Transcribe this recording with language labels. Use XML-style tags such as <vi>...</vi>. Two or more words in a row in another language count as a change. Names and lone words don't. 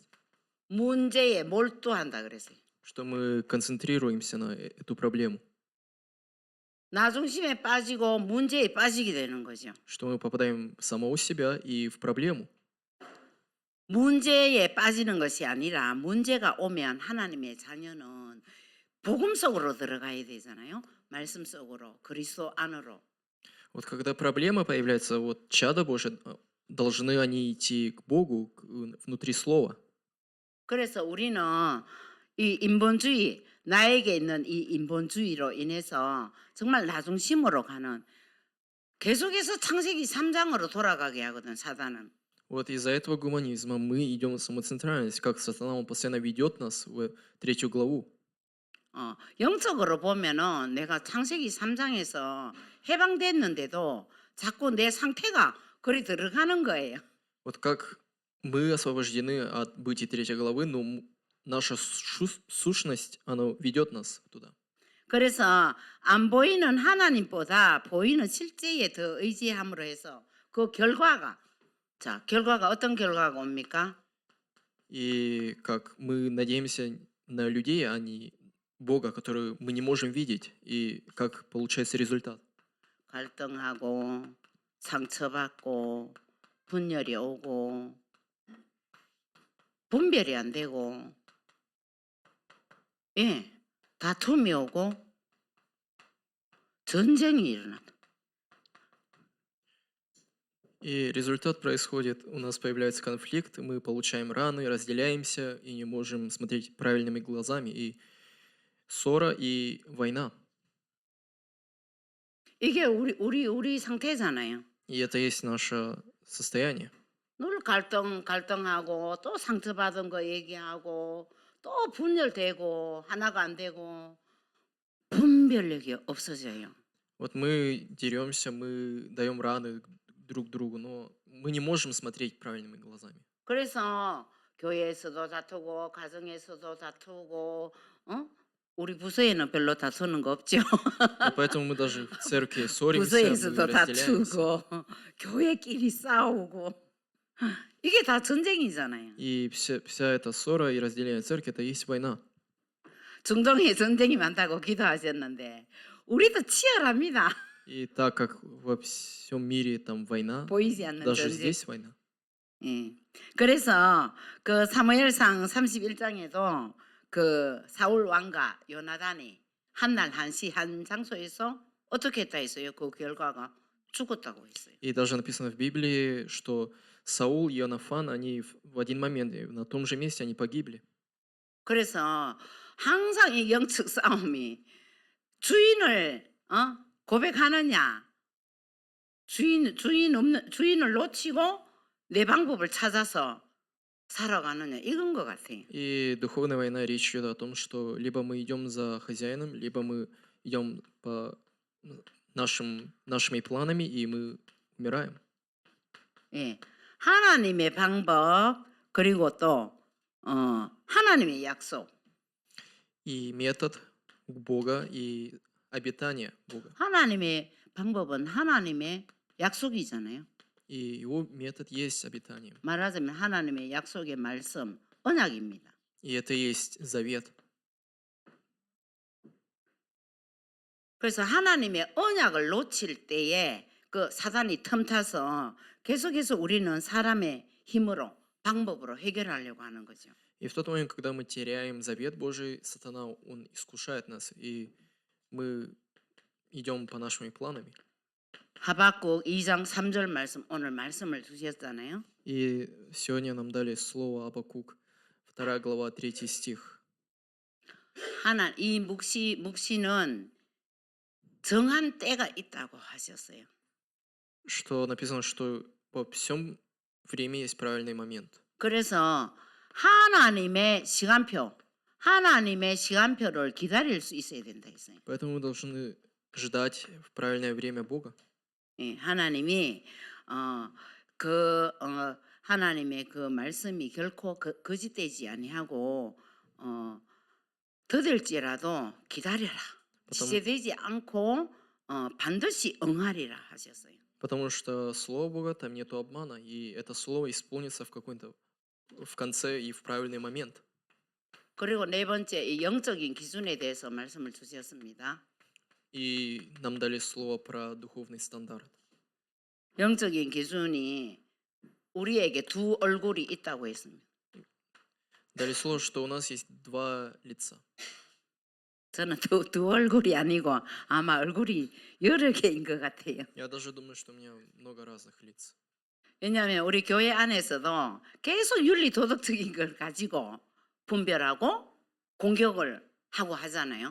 <ko>문제에 몰두한다 그랬어요.</ko> <ru>что мы концентрируемся на эту проблему,</ru> <ko>나 중심에 빠지고 문제에 빠지게 되는 거죠.</ko> <ru>что мы попадаем в самого себя и в проблему.</ru> <ko>문제에 빠지는 것이 아니라 문제가 오면 하나님의 자녀는 복음 속으로 들어가야 되잖아요. 말씀 속으로 그리스도 안으로.</ko> <ru>Вот когда проблема появляется, вот чада Божие, должны они идти к Богу внутри Слова.</ru> <ko>그래서 우리는 이 인본주의 나에게 있는 이 인본주의로 인해서 정말 나 중심으로 가는 계속해서 창세기 3장으로 돌아가게 하거든 사단은.</ko> <ru>Вот из-за этого гуманизма мы идем в самоцентральность, как сатана, он постоянно ведет нас в 3 главу.</ru> <ko>영적으로 보면은 내가 창세기 3장에서 해방됐는데도 자꾸 내 상태가 그리 들어가는 거예요.</ko> <ru>Вот как мы освобождены от Бытия 3 главы, но наша сущность, она ведет нас туда.</ru> <ko>그래서 안 보이는 하나님보다 보이는 실제에 더 의지함으로 해서 그 결과가 어떤 결과가 옵니까?</ko> <ru>И как мы надеемся на людей, а не Бога, который мы не можем видеть, и как получается результат.</ru> <ko>갈등하고 상처받고 분열이 오고 분별이 안 되고 다툼이 오고 전쟁이 일어난다.</ko> <ru>И результат происходит, у нас появляется конфликт, мы получаем раны, разделяемся и не можем смотреть правильными глазами, и ссора и война.</ru> <ko>이게 우리 상태잖아요.</ko> <ru>И это есть наше состояние.</ru> <ko>늘 갈등하고 또 상처받은 거 얘기하고 또 분열되고 하나가 안 되고 분별력이 없어져요.</ko> <ru>Вот мы деремся, мы даем раны друг другу, но мы не можем смотреть правильными глазами.</ru> <ko>그래서 교회에서도 다투고 가정에서도 다투고 우리 부서에는 별로 다투는 거 없죠.</ko> <ru>И поэтому мы даже в церкви ссоримся, мы</ru> <ko>부서에서도</ko> <ru>разделяемся.</ru> <ko>다투고 교회끼리 싸우고 이게 다 전쟁이잖아요.</ko> <ru>И вся эта ссора и разделение церкви, это и есть война.</ru> <ko>중동에 전쟁이 많다고 기도하셨는데 우리도 치열합니다.</ko> <ru>И так как во всем мире там война,</ru> <ko>보이지 않는</ko> <ru>даже</ru> <ko>전쟁.</ko> <ru>здесь война.</ru> <ko>예. 그래서 그 사무엘상 31장에도 그 사울 왕과 요나단이 한 날 한시 한 장소에서 어떻게 했다 했어요? 그 결과가 죽었다고 했어요.</ko> <ru>И даже написано в Библии, что Саул и Иоаннафан, они в один момент, на том же месте, они погибли.</ru> <ko>그래서 항상 이 영적 싸움이 주인을 고백하느냐, 주인을 놓치고 내 방법을 찾아서 살아가느냐 이건 것 같아요.</ko> <ru>И духовная война, речь идет о том, что либо мы идем за хозяином, либо мы идем по нашими планами, и мы умираем.</ru> <ko>예. 하나님의 방법 그리고 또 하나님의 약속.</ko> <ru>И метод Бога, и обетание Бога.</ru> <ko>하나님의 방법은 하나님의 약속이잖아요.</ko> <ru>И его метод есть обетание.</ru> <ko>말하자면 하나님의 약속의 말씀, 언약입니다.</ko> <ru>И это и есть завет.</ru> <ko>그래서 하나님의 언약을 놓칠 때에 그 사단이 틈타서 계속해서 우리는 사람의 힘으로 방법으로 해결하려고 하는 거죠.</ko> <ru>И в тот момент, когда мы теряем завет Божий, сатана, он искушает нас, и мы идем по нашими планами.</ru> <ko>하박국 2장 3절 말씀 오늘 말씀을 주셨잖아요.</ko> <ru>И сегодня нам дали слово Абакук, 2 глава, 3 стих.</ru> <ko>이 묵시는 정한 때가 있다고 하셨어요.</ko> <ru>Что написано, что по всем время есть правильный момент.</ru> <ko>그래서 하나님의 시간표를 기다릴 수 있어야 된다 했어요.</ko> <ru>Поэтому мы должны ждать в правильное время Бога.</ru> <ko>예, 하나님의 그 말씀이 결코 거짓되지 아니하고 더딜지라도 기다려라. 지체되지 않고 반드시 응하리라 하셨어요.</ko> <ru>Потому что слово Бога, там нету обмана, и это слово исполнится в конце и в правильный момент.</ru> <ko>그리고 네 번째 이 영적인 기준에 대해서 말씀을 주셨습니다.</ko> <ru>И нам дали слово про духовный стандарт.</ru> <ko>영적인 기준이 우리에게 두 얼굴이 있다고 했습니다.</ko> <ru>Дали слово, что у нас есть два лица.</ru> <ko>저는 두 얼굴이 아니고 아마 얼굴이 여러 개인 것 같아요.</ko> <ru>Я даже думаю, что у меня много разных лиц.</ru> <ko>왜냐하면 우리 교회 안에서도 계속 윤리 도덕적인 걸 가지고 분별하고 공격을 하고 하잖아요.</ko>